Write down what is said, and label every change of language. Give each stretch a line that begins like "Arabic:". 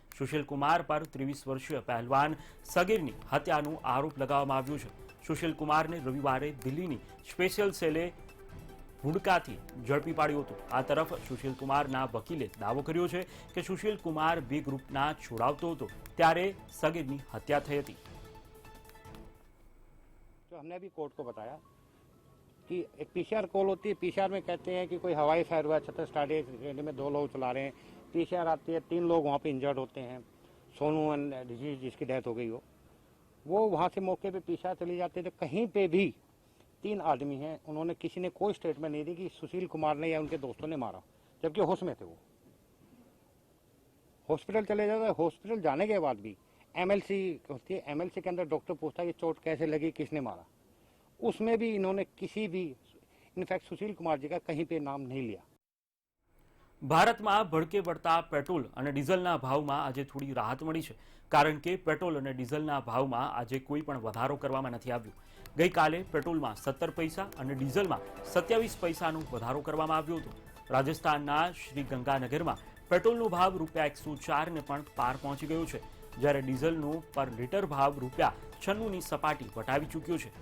Gujarati: સુશીલ કુમાર પર 23 વર્ષીય પહેલવાન સગીરની હત્યાનો આરોપ લગાવવામાં આવ્યો છે. સુશીલ કુમારને રવિવારે દિલ્હીની સ્પેશિયલ સેલે હુડકાથી ઝડપી પાડ્યો હતો. આ તરફ સુશીલ કુમારના વકીલે દાવો કર્યો છે કે સુશીલ કુમાર બી ગ્રુપના છોડાવતો હતો ત્યારે સગીરની हत्या થઈ હતી.
Hindi: तो हमने अभी कोर्ट को बताया कि एक पीसीआर कॉल होती है, पीसीआर में कहते हैं कि कोई हवाई फायर हुआ, 36 स्टार्ट में 2 लोग चला रहे हैं, पीसीआर आती है 3 लोग वहाँ पे इंजर्ड होते हैं, सोनू एंड जिसकी डेथ हो गई हो, वो वहाँ से मौके पे पीसीआर चली जाते थे. कहीं पे भी 3 आदमी हैं, उन्होंने किसी ने कोई स्टेटमेंट नहीं दी कि सुशील कुमार ने या उनके दोस्तों ने मारा, जबकि होश में थे. वो हॉस्पिटल चले जाते, हॉस्पिटल जाने के बाद भी MLC होती है, MLC के अंदर डॉक्टर पूछता है कि चोट कैसे लगी, किसने मारा, उसमें भी इन्होंने किसी भी इनफैक्ट सुशील कुमार जी का कहीं पे नाम नहीं लिया.
Gujarati: ભારતમાં ભડકે વળતા પેટ્રોલ અને ડીઝલના ભાવમાં આજે થોડી રાહત મળી છે કારણ કે પેટ્રોલ અને ડીઝલના ભાવમાં આજે કોઈ પણ વધારો કરવામાં નથી આવ્યો. ગઈકાલે પેટ્રોલમાં 17 પૈસા અને ડીઝલમાં 27 પૈસાનો વધારો કરવામાં આવ્યો હતો. રાજસ્થાનના શ્રીગંગાનગરમાં પેટ્રોલનો ભાવ ₹104 ને પણ પાર પહોંચી ગયો છે જ્યારે ડીઝલનો પર લીટર ભાવ ₹96ની સપાટી વટાવી ચૂક્યો છે.